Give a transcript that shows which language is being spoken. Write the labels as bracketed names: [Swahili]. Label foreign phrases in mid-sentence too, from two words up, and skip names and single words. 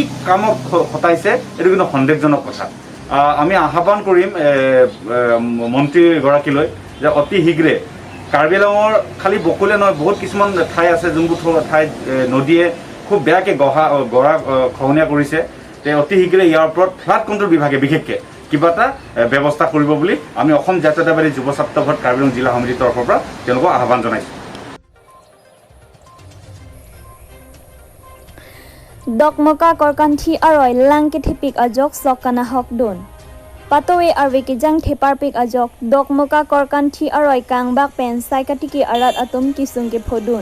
[Assamese] কামত খটাইছে এইটো কিন্তু সন্দেহজনক কথা আমি আহ্বান কৰিম মন্ত্ৰীগৰাকীলৈ যে অতি শীঘ্ৰে কাৰ্বি আংলঙৰ খালি বকুলীয়া নহয় বহুত কিছুমান ঠাই আছে যোনবোৰ ঠাইত নদীয়ে খুব বেয়াকৈ গৰাখহনীয়া কৰিছে তে অতি শীঘ্ৰে ইয়াৰ ওপৰত [English] flood control [Assamese] বিভাগে বিশেষকৈ কিবা এটা ব্যৱস্থা কৰিব বুলি আমি অসম জাতীয়তাবাদী যুৱ ছাত্ৰ সংঘ কাৰ্বি আংলং জিলা সমিতিৰ তৰফৰ পৰা তেওঁলোকক আহ্বান জনাইছোঁ [Karbi] Dokmoka korkanthi aroi langke thepik ajok sokana hokdun. Patowe arweki jang thepar pik ajok dokmoka korkanthi aroi kangbak pen saikatiki arat atum kisungke phodun.